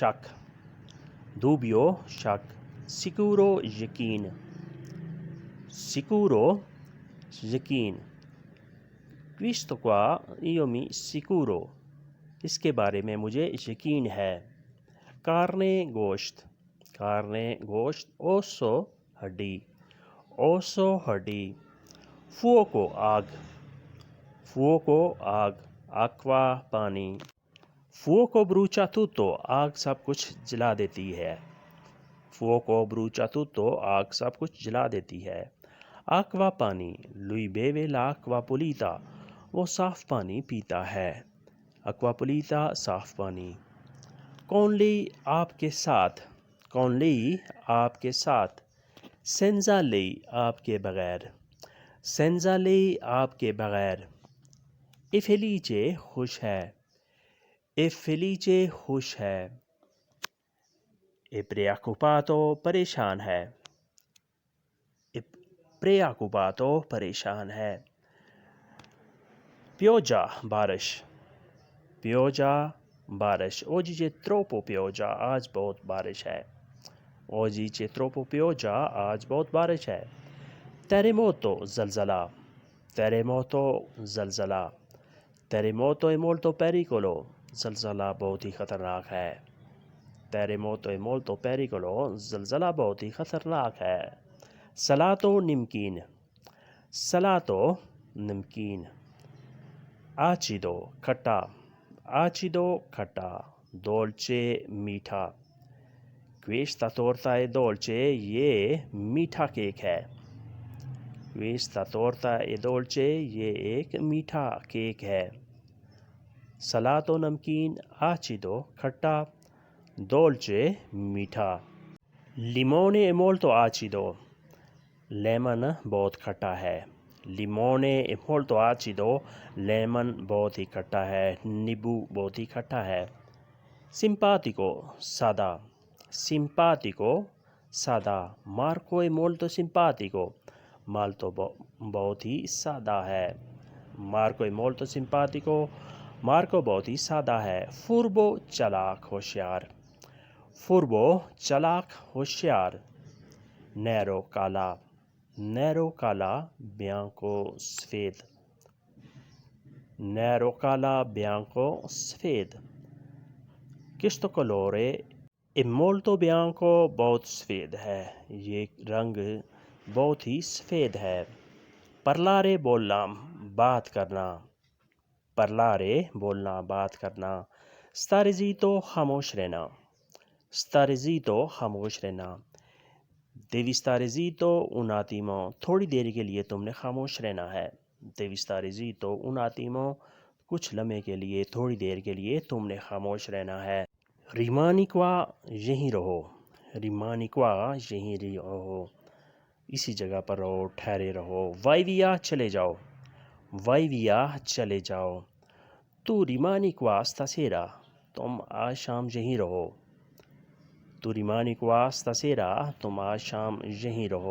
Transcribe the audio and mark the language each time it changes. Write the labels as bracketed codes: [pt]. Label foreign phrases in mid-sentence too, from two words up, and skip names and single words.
[ur] شک sicuro یقین [it] questo qua io mi sicuro [ur] اس کے بارے میں مجھے یقین ہے carne گوشت osso ہڈی fuoco آگ acqua پانی [it] fuoco brucia tutto [ur] آگ سب کچھ جلا دیتی ہے acqua پانی [it] lui beve l'acqua pulita [ur] وہ صاف پانی پیتا ہے [it] acqua pulita [ur] صاف پانی [it] con lei [ur] آپ کے ساتھ [it] senza lei [ur] آپ کے بغیر [it] e felice [ur] خوش ہے [it] è preoccupato [ur] پریشان ہے, [it] è preoccupato [ur] پریشان ہے. pioggia बारिश, pioggia बारिश। [it] oggi c'è troppo pioggia, [ur] آج بہت بارش ہے. [it] oggi c'è troppo pioggia, [ur] آج بہت بارش ہے. [it] terremoto زلزلہ, terremoto زلزلہ، terremoto è molto pericolo، [ur] زلزلہ بہت ہی خطرناک ہے۔ [it] terremoto è molto pericolo، [ur] زلزلہ بہت ہی خطرناک ہے۔ salato نمکین، salato نمکین۔ acido کھٹا، acido کھٹا، dolce میٹھا۔ [it] questa torta è dolce، [ur] یہ میٹھا کیک ہے۔ [it] questa torta è dolce، [ur] یہ ایک میٹھا کیک ہے۔ salato نمکین، acido کھٹا، dolce میٹھا۔ [it] limone è molto acido، [ur] لیمن بہت کھٹا ہے۔ [it] limone è molto acido، [ur] لیمن بہت ہی کھٹا ہے، نیبو بہت ہی کھٹا ہے۔ simpatico سادہ، simpatico سادہ۔ [it] Marco è molto simpatico، [ur] مالتو بہت ہی سادہ ہے۔ [it] Marco è molto simpatico، [ur] مارکو بہت ہی سادہ ہے۔ furbo چالاک ہوشیار، furbo چالاک ہوشیار۔ nero کالا، nero کالا، bianco سفید، nero کالا، bianco سفید۔ [it] questo colore è molto bianco، [ur] بہت سفید ہے، یہ رنگ بہت ہی سفید ہے۔ parlare بولنا، بات کرنا، parlare بولنا، بات کرنا۔ [it] stare zitto [ur] خاموش رہنا، [it] stare zitto [ur] خاموش رہنا۔ [it] devi stare zitto un attimo، [ur] تھوڑی دیر کے لیے تم نے خاموش رہنا ہے۔ [it] devi stare zitto un attimo، [ur] کچھ لمحے کے لیے، تھوڑی دیر کے لیے تم نے خاموش رہنا ہے۔ [it] rimani qua، [ur] یہیں رہو، [it] rimani qua، [ur] یہیں رہو، اسی جگہ پر رہو، ٹھہرے رہو۔ [it] vai via [ur] چلے جاؤ، [it] vai via [ur] چلے جاؤ۔ [it] tu rimani qua stasera، [ur] تم آج شام یہیں رہو۔ [it] tu rimani qua stasera، [ur] تم آج شام یہیں رہو۔